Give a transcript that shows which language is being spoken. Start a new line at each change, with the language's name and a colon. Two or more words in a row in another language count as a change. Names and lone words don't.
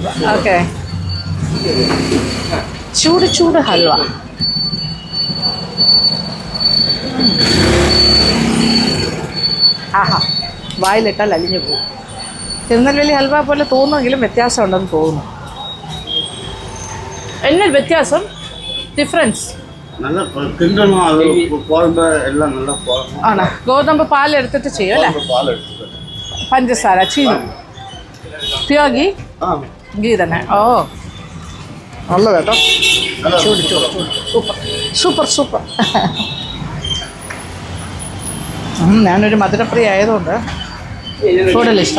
Malayalam: ഓക്കെ, ചൂട് ചൂട് ഹൽവ. ആഹാ, വായിലിട്ടാൽ അലിഞ്ഞു പോകും. തിരുനെൽവേലി ഹൽവ പോലെ തോന്നുമെങ്കിലും വ്യത്യാസം ഉണ്ടെന്ന് തോന്നുന്നു.
Tamil: என்ன வித்தியாசம்? டிஃப்ரென்ஸ் நல்ல கிண்டணும். அது கோதுமை எல்லாம் நல்லா போடணும். ஆனா கோதுமை பால் எடுத்துட்டு செய்யும் அല്ലേ? பால் எடுத்துட்டு
Malayalam: പഞ്ചസാര, ചീനി,
English: pure ghee.
Malayalam: ഗീ തന്നെ. ഓ നല്ലത് കേട്ടോ. ചൂട് ചൂട്
English: super super super.
Malayalam: ഞാനൊരു മധുരപ്രിയ ആയതുകൊണ്ട് കൂടുതൽ ഇഷ്ടം.